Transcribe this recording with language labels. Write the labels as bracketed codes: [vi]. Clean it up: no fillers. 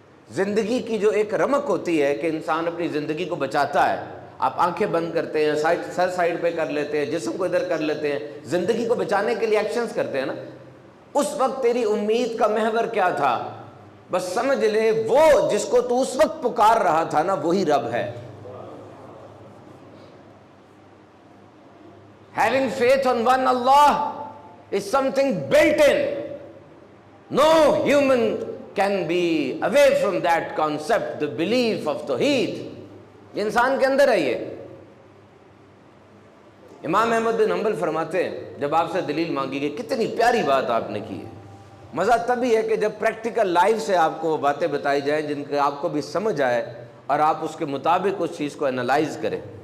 [ur] زندگی کی جو ایک رمق ہوتی ہے کہ انسان اپنی زندگی کو بچاتا ہے، آپ آنکھیں بند کرتے ہیں، سر سائڈ پہ کر لیتے ہیں، جسم کو ادھر کر لیتے ہیں، زندگی کو بچانے کے لیے ایکشنز کرتے ہیں نا۔ اس وقت تیری امید کا محور کیا تھا؟ بس سمجھ لے وہ جس کو تو اس وقت پکار رہا تھا نا، وہی رب ہے۔ [en] Having faith on one Allah is something built in. No human can be away from that concept, the belief of Tawheed. [ur] انسان کے اندر ہے یہ۔ امام احمد بن حنبل فرماتے ہیں جب آپ سے دلیل مانگی گئی، کتنی پیاری بات آپ نے کی ہے۔ مزہ تبھی ہے کہ جب پریکٹیکل لائف سے آپ کو وہ باتیں بتائی جائیں جن کے آپ کو بھی سمجھ آئے اور آپ اس کے مطابق اس چیز کو انالائز کریں۔